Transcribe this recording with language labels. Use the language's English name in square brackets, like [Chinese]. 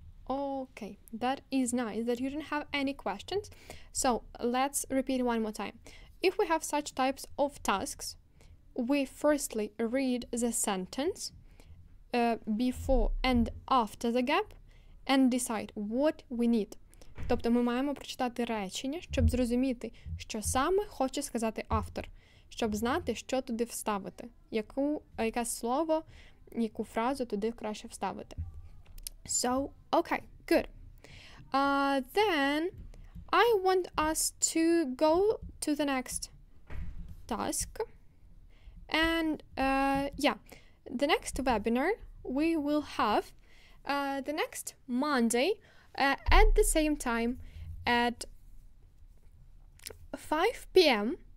[English] Okay, that is nice that you don't have any questions. So let's repeat one more time. If we have such types of tasks, we firstly read the sentence before and after the gap and decide what we need. [Ukrainian] Тобто ми маємо прочитати речення, щоб зрозуміти, що саме хоче сказати автор, щоб знати, що туди вставити, яке слово, яку фразу туди краще вставити. [English] So, okay, good. Then I want us to go to the next task. And yeah, the next webinar we will have the next Monday at the same time at 5 p.m.